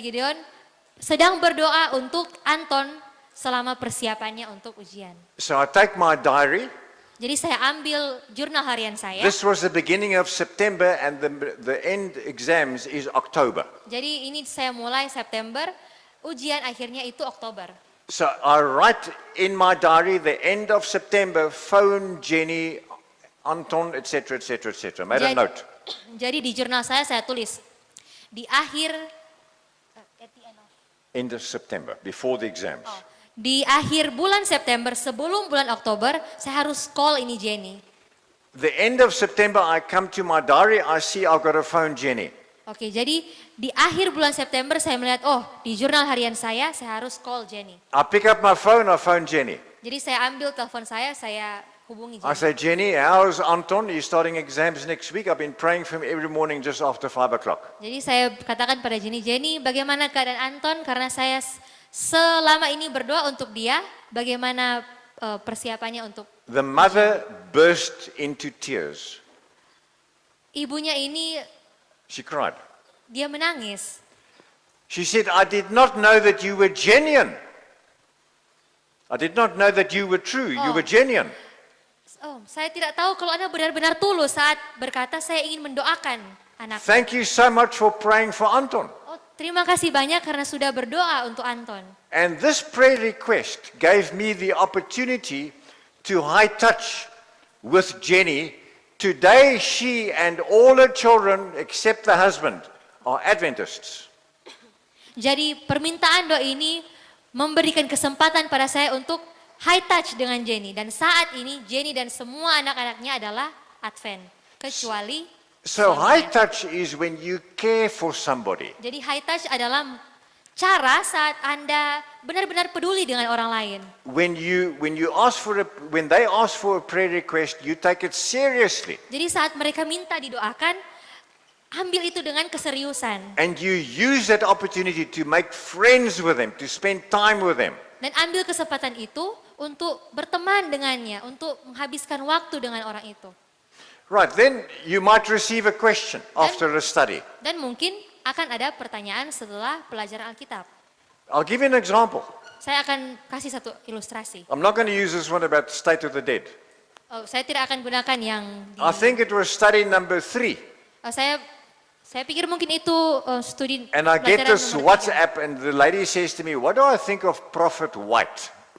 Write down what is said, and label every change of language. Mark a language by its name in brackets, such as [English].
[Indonesian] Gideon sedang berdoa untuk Anton selama persiapannya untuk ujian. [English] So I take my diary. [Indonesian] Jadi saya ambil jurnal harian saya. [English] This was the beginning of September and the end exams is October. [Indonesian] Jadi ini saya mulai September, ujian akhirnya itu Oktober. [English] So I write in my diary the end of September, phone Jenny, Anton, etc., etc., etc. Made a note. [Indonesian] Jadi di jurnal saya tulis di akhir [English] at the end of, End of September, before the exams. [Indonesian] di akhir bulan September sebelum bulan Oktober saya harus call ini Jenny. [English] The end of September, I come to my diary, I see I've got to phone Jenny. [Indonesian] Oke, jadi di akhir bulan September saya melihat, oh di jurnal harian saya harus call Jenny. [English] I pick up my phone, I phone Jenny. [Indonesian] Jadi saya ambil telepon saya hubungi [English] I [Indonesian] Jenny. [English] say, Jenny, how's Anton? He's starting exams next week. I've been praying for him every morning just after 5 o'clock. [Indonesian] Jadi saya katakan pada Jenny, bagaimana keadaan Anton? Karena saya selama ini berdoa untuk dia, bagaimana persiapannya untuk [English] The mother burst into tears. [Indonesian] ibunya ini, [English] She cried. [Indonesian] dia menangis. [English] She said, I did not know that you were genuine. I did not know that you were true. You Oh. were genuine. [Indonesian] Oh, saya tidak tahu kalau Anda benar-benar tulus saat berkata saya ingin mendoakan anak. [English] Thank you so much for praying for Anton. [Indonesian] Oh, terima kasih banyak karena sudah berdoa untuk Anton. [English] And this prayer request gave me the opportunity to high touch with Jenny. Today, she and all her children, except the husband, are Adventists. [Indonesian] Jadi permintaan doa ini memberikan kesempatan pada saya untuk high touch dengan Jenny. Dan saat ini Jenny dan semua anak-anaknya adalah Advent. Kecuali [English] So, [Indonesian] suaminya. [English] high touch is when you care for somebody. [Indonesian] Jadi high touch adalah cara saat Anda benar-benar peduli dengan orang lain. [English] When they ask for a prayer request, you take it seriously. [Indonesian] Jadi saat mereka minta didoakan, ambil itu dengan keseriusan. [English] And you use that opportunity to make friends with them, to spend time with them. [Indonesian] Dan ambil kesempatan itu untuk berteman dengannya, untuk menghabiskan waktu dengan orang itu. [English] Right, then you might receive a question after a study. [Indonesian] Dan mungkin akan ada pertanyaan setelah pelajaran Alkitab. [English] I'll give you an example. [Indonesian] Saya akan kasih satu ilustrasi. [English] I'm not going to use this one about the state of the dead. [Indonesian] Oh, saya tidak akan gunakan yang di, [English] I think it was study number 3. [Indonesian] saya pikir mungkin itu studi [English] And I get [Indonesian] pelajaran [English] this [Indonesian] nomor 3. [English] WhatsApp and the lady says to me, what do I think of Prophet White?